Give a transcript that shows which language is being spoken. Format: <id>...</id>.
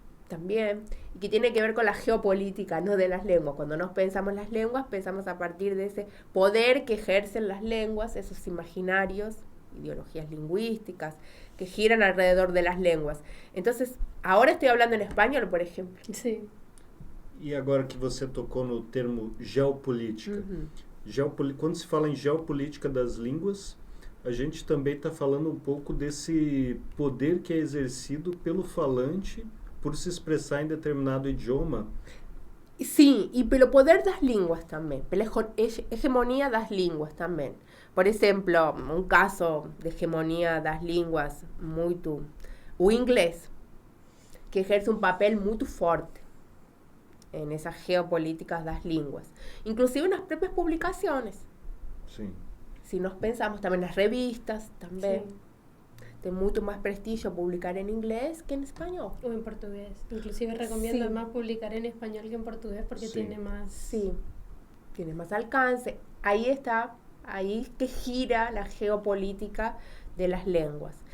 <es>también, y que tiene que ver con la geopolítica, no de las lenguas. Cuando nos pensamos las lenguas, pensamos a partir de ese poder que ejercen las lenguas, esos imaginarios, ideologías lingüísticas, que giran alrededor de las lenguas. Entonces, ahora estoy hablando en español, por ejemplo. Sí.</es> <pt>E agora que você tocou no termo geopolítica, quando se fala em geopolítica das línguas, a gente também está falando um pouco desse poder que é exercido pelo falante por se expressar em determinado idioma. Sim, e pelo poder das línguas também, pela hegemonia das línguas também. Por exemplo, um caso de hegemonia das línguas muito... O inglês, que exerce um papel muito forte</pt> <es>en esas</es> <pt>geopolíticas das línguas, inclusive nas próprias publicaciones. Sim.</pt> <es>Si nos pensamos también las revistas, también, Sí. de mucho más prestigio publicar en inglés que en español. O en portugués. Inclusive recomiendo Sí. más publicar en español que en portugués porque Sí. tiene más... Sí, tiene más alcance. Ahí está, ahí que gira la geopolítica de las lenguas.</es>